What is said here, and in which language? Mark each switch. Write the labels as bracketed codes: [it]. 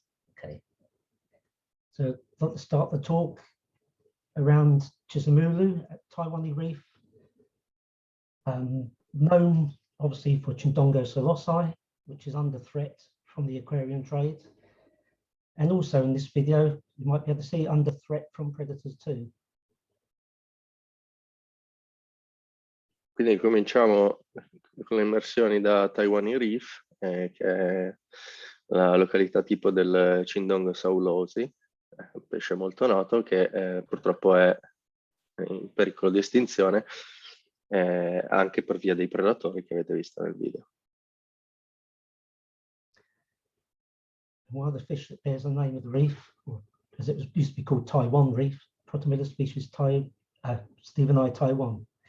[en] Okay, so let's start the talk around Chisimulu at Taiwan Reef, known obviously for Chindongo Solosai, which is under threat from the aquarium trade, and also in this video you might be able to see under threat from predators too. [it] Quindi cominciamo con le immersioni da Taiwan Reef, che è la località tipo del Chindongo saulosi, un pesce molto noto che purtroppo è in pericolo di estinzione anche per via dei predatori che avete visto nel video. [en] One of the fish that bears the name of the reef, or as it used to be called Taiwan Reef, Protomilla species Stephen I Taiwan.